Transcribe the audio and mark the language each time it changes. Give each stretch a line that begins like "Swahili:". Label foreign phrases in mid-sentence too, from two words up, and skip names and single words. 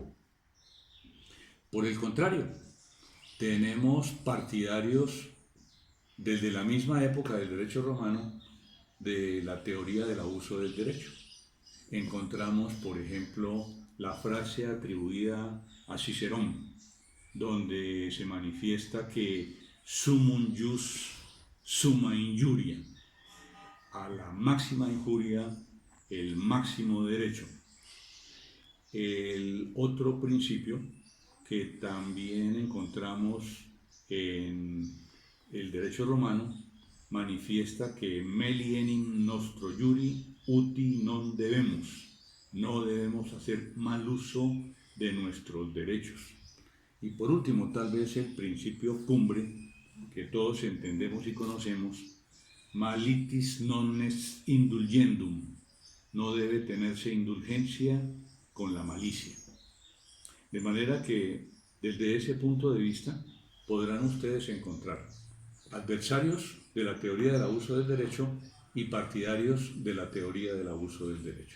Spanish: Por el contrario, tenemos partidarios desde la misma época del derecho romano de la teoría del abuso del derecho. Encontramos, por ejemplo, la frase atribuida a Cicerón, donde se manifiesta que
Latin: sumum jus summa injuria,
Spanish: a la máxima injuria el máximo derecho. El otro principio que también encontramos en el derecho romano manifiesta que
Latin: meli enim nostro iuri uti non debemos,
Spanish: no debemos hacer mal uso de nuestros derechos. Y por último, tal vez el principio cumbre que todos entendemos y conocemos,
Latin: malitis non est indulgendum,
Spanish: no debe tenerse indulgencia con la malicia. De manera que desde ese punto de vista podrán ustedes encontrar adversarios de la teoría del abuso del derecho y partidarios de la teoría del abuso del derecho.